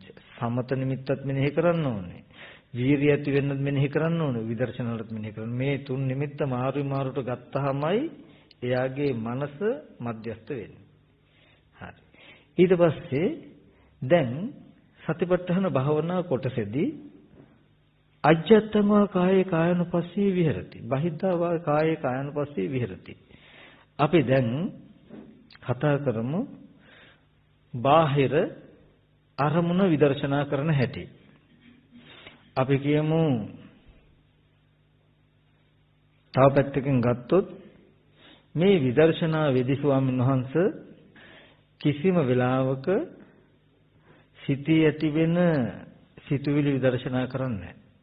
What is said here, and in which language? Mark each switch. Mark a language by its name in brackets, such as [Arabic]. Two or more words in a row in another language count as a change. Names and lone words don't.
[Sinhala] සමත නිමිත්තත් මෙනෙහි කරන්න ඕනේ. වීරිය ඇති වෙන්නත් මෙනෙහි කරන්න ඕනේ. විදර්ශනාලත් මෙනෙහි කරන්න. මේ 3 නිමිත්ත මාරුට ගත්තාමයි එයාගේ මනස මධ්‍යස්ත වෙන්නේ. හරි. ඊට පස්සේ දැන් සතිපට්ඨාන භාවනා කොටසේදී [Pali] අජ්ජත්තං වා කායේ කායනුපස්සී විහෙරති. බහිද්ධා වා කායේ කායනුපස්සී විහෙරති. [Sinhala] අපි දැන් කතා කරමු බාහිර අරමුණ විදර්ශනා කරන හැටි. අපි කියමු තව පැත්තකින් ගත්තොත් මේ විදර්ශනා වෙදි ස්වාමීන් වහන්සේ කිසිම වෙලාවක සිතේ ඇති වෙන සිතුවිලි විදර්ශනා කරන්නේ නැහැ.